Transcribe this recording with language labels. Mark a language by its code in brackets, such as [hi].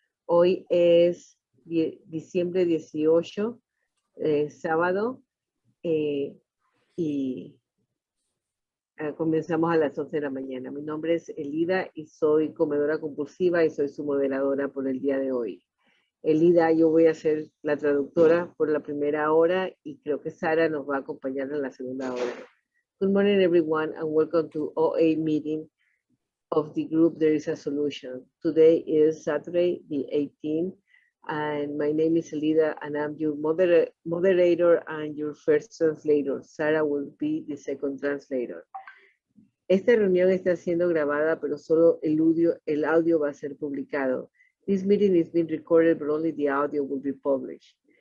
[es] Hoy es diciembre 18, sábado, y comenzamos a las 11 de la mañana. Mi nombre es Elida y soy comedora compulsiva y soy su moderadora por el día de hoy. Elida, yo voy a ser la traductora por la primera hora y creo que Sara nos va a acompañar en la segunda hora. [en] Good morning, everyone, and welcome to OA meeting of the group There is a Solution. Today is Saturday, the 18th, and my name is Elida, and I'm your moderator and your first translator. Sarah will be the second translator. [es] Esta reunión está siendo grabada, pero solo el audio va a ser publicado. [en] This meeting is being recorded, but only the audio will be published.